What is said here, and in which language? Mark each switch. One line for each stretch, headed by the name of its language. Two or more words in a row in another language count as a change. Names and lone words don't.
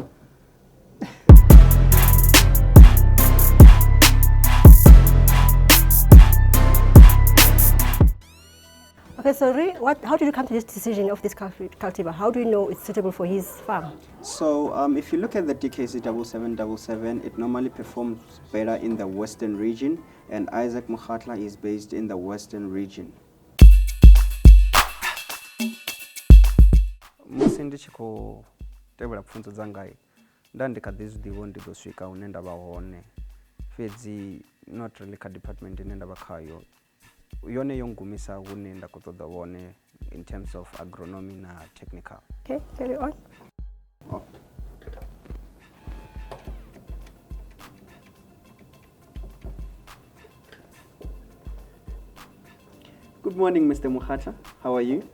English: Okay, so how did you come to this decision of this cultivar? How do you know it's suitable for his farm? So if you look at the DKC 7777, it normally performs better in the western region, and Isaac Mokhatla is based in the western region.
Venda: musi ndi tshi khou tevhela pfunzo dzanga nda ndi kha ḓi zwiḓivha ndi ḓo swika hune nda vha hone fhedzi
English: not really
Venda: kha department ine nda vha khayo yone yo ngumisa hune nda khou ṱoḓa vhone
English: in terms of agronomy
Venda: na technical.
English: Okay, carry on. Oh. Good morning, Mr. Mokhatla. How are you?